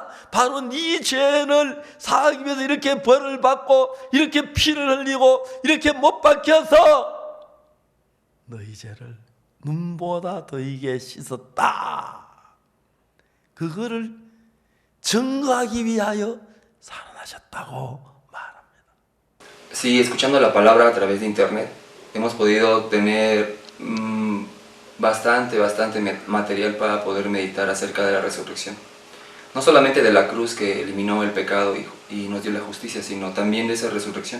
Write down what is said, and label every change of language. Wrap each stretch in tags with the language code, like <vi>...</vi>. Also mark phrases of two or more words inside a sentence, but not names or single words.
<ko>바로 네 죄를 사하기 위해서 이렇게 벌을 받고 이렇게 피를 흘리고 이렇게 못 박혀서 너희 죄를 눈보다 더이게 씻었다. 그거를 증거하기 위하여 살아나셨다고 말합니다.</ko> <es>Sí, escuchando la palabra a través de internet, hemos podido tener bastante material para poder meditar acerca de la resurrección. No solamente de la cruz que eliminó el pecado y nos dio la justicia, sino también de esa resurrección.</es>